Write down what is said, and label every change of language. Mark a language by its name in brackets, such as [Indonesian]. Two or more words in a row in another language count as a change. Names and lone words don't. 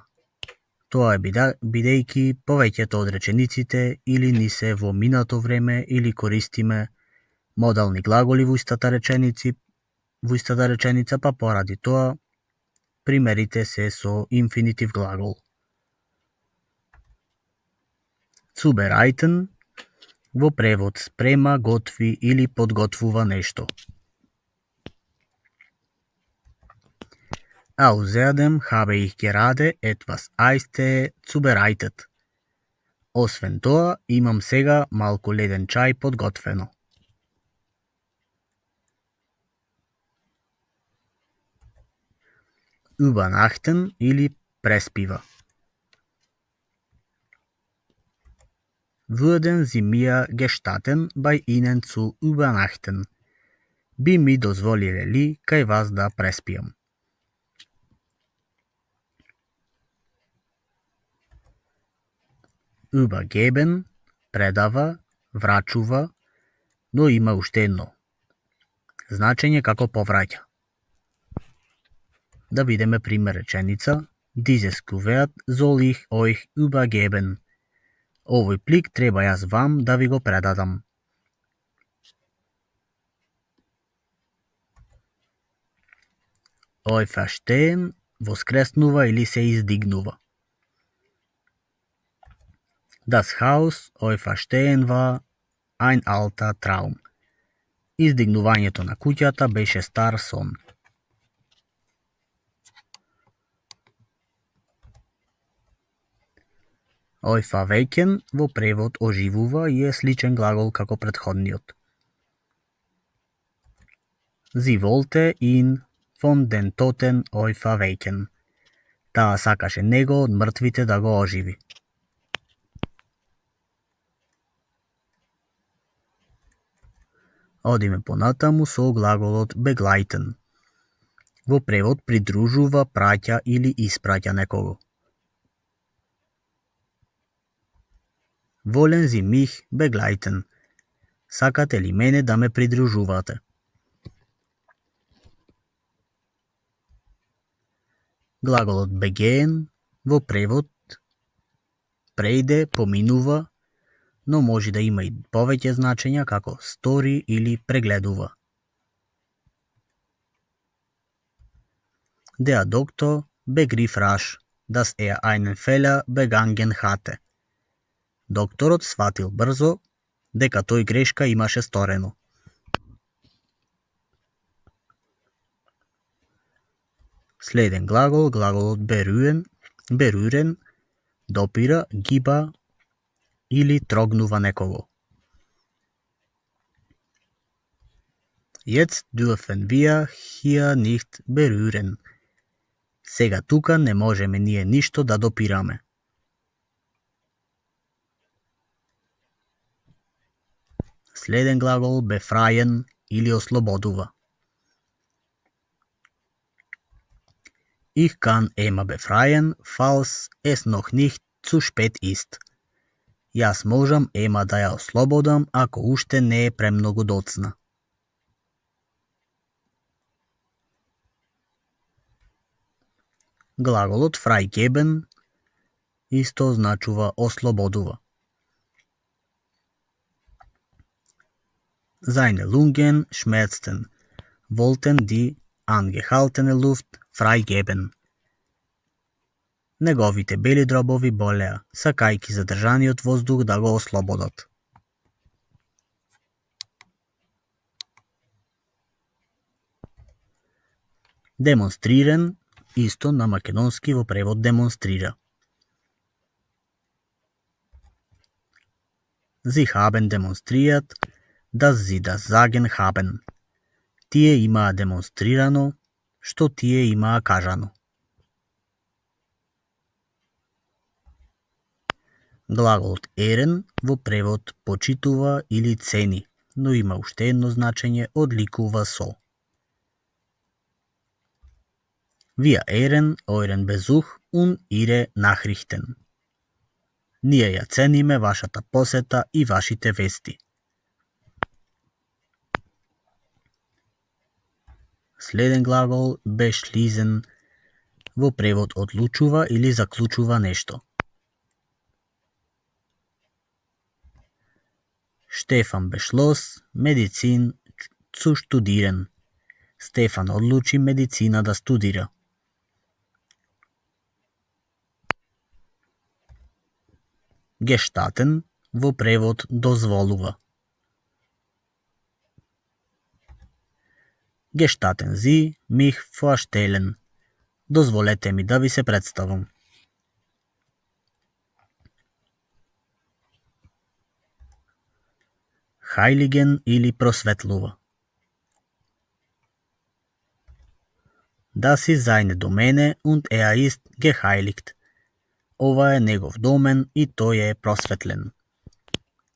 [Macedonian] Тоа е бидејќи повеќето од речениците или ни се во минато време или користиме модални глаголи во истата реченица, па поради тоа примерите се со инфинитив глагол. Zubereiten во превод спрема, готви или подготвува нешто. [German] Außerdem habe ich gerade etwas Eistee zubereitet. [Macedonian] Освен тоа, имам сега малку леден чај подготвено. Übernachten или преспива. [German] Würden Sie mir gestatten, bei Ihnen zu übernachten? [Macedonian] Би ми дозволиле ли кај вас да преспиам? Übergeben, предава, врачува, но има уште едно. Значење како повраќа. Да видиме пример реченица. [German] Dieses Kuvert soll ich euch übergeben. [Macedonian] Овој плик треба јас вам да ви го предадам. Auferstehen воскреснува или се издигнува. [German] Das Haus auferstehen war ein alter Traum. [Macedonian] Издигнувањето на куќата беше стар сон. Auferwecken во превод оживува и е сличен глагол како претходниот. [German] Sie wollte ihn von den Toten auferwecken. [Macedonian] Таа сакаше него од мртвите да го оживи. Одиме понатаму со глаголот begleiten. Во превод придружува, праќа или испраќа некого. [German] Wollen Sie mich begleiten? [Macedonian] Сакате ли мене да ме придружувате? Глаголот begehen во превод прејде, поминува, но може да има и повеќе значења како стори или прегледува. [German] Der Doktor begriff rasch, dass einen Fehler begangen hatte. [Macedonian] Докторот сватил брзо дека тој грешка имаше сторено. Следен глагол, глаголот berühren, допира, гиба или трогнува некого. [German] Jetzt dürfen wir hier nicht berühren. [Macedonian] Сега тука не можеме ние ништо да допираме. Следен глагол befreien или ослободува. [German] Ich kann Emma befreien, falls es noch nicht zu spät ist. [Macedonian] Јас можам Ема да ја ослободам ако уште не е премногу доцна. Глаголот freigeben исто значува ослободува. [German] Seine Lungen schmerzten, wollten die angehaltene Luft freigeben. [Macedonian] Неговите бели дробови болеа, сакајќи задржаниот воздух да го ослободат. Демонстриран исто на македонски во превод демонстрира. [German] Sie haben demonstriert, dass sie das Sagen haben. [Macedonian] Тие имаа демонстрирано, што тие имаа кажано. Глаголот ерен во превод почитува или цени, но има уште едно значење одликува со. [German] Wir ehren euren Besuch und ihre Nachrichten. [Macedonian] Ние ја цениме вашата посета и вашите вести. Следен глагол beschließen во превод одлучува или заклучува нешто. [German] Stefan beschloss, Medizin zu studieren. [Macedonian] Стефан одлучи медицина да студира. Gestatten во превод дозволува. [German] Gestatten Sie mich vorstellen. [Macedonian] Дозволете ми да ви се представам. Heiligen или просветлува. [German] Das ist seine Domäne und ist geheiligt. [Macedonian] Ова е негов домен и тој е просветлен.